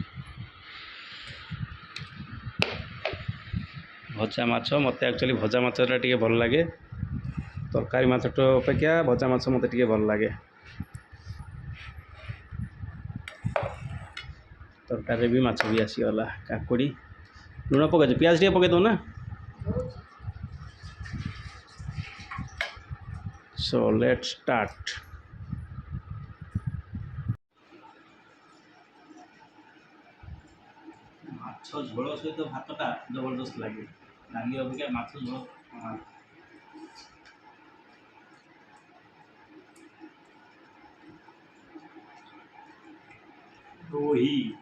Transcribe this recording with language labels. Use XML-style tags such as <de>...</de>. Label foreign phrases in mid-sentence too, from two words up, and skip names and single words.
<or>ଭଜା ମାଛ ମୋତେ ଆକ୍ଚୁଆଲି ଭଜା ମାଛଟା ଟିକେ ଭଲ ଲାଗେ। ତରକାରୀ ମାଛଟା ଅପେକ୍ଷା ଭଜା ମାଛ ମୋତେ ଟିକେ ଭଲ ଲାଗେ। ତରକାରୀରେ ବି ମାଛ ବି ଆସିଗଲା। କାକୁଡ଼ି ଲୁଣ ପକାଇଛୁ ପିଆଜ ଟିକେ ପକାଇ ଦେଉ ନା।</or> <en>So let's start.</en> <or>ମାଛ ଝୋଳ ସହିତ ଭାତଟା ଜବରଦସ୍ତ ଲାଗେ। ଡାଲି ଅପେକ୍ଷା ମାଛ ଝୋଳ ରୋହି।</or>